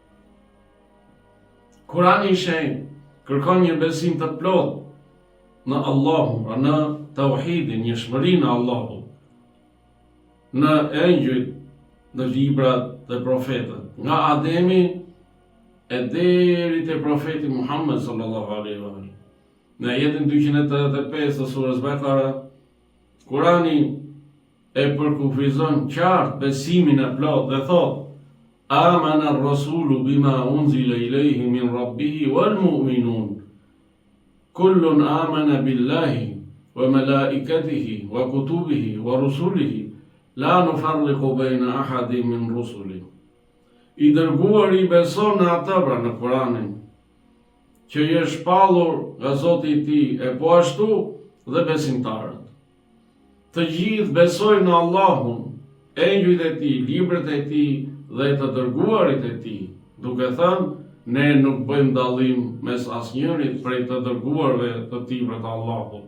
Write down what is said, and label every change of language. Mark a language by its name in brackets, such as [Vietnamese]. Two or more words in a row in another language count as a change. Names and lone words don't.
[Albanian] Kurani i Shenjtë kërkon një besim të plot në Allahun, pra në tauhidin, njëshmërinë e Allahut, në engjëjt, në librat dhe profetët, nga Ademi e deri te profeti Muhammed [Arabic] صلى الله عليه وسلم. [Albanian] Në ajetin 285 të surës Bekara, Kurani e përkufizon qartë besimin e plot dhe thot: [Arabic] آمن الرسول بما أنزل إليه من ربه والمؤمنون. كل آمن بالله وملائكته وكتبه ورسله لا نفرق بين أحد من رسله. [Albanian] I dërguari beson në atë, pra në Kuranin, që i është shpallur nga Zoti i tij, e po ashtu dhe besimtarët. Të gjithë besojnë në Allahun, engjujt e tij, librat e tij dhe të dërguarit e tij, duke thënë: ne nuk bëjmë dallim mes asnjërit prej të dërguarve të tij për të Allahut.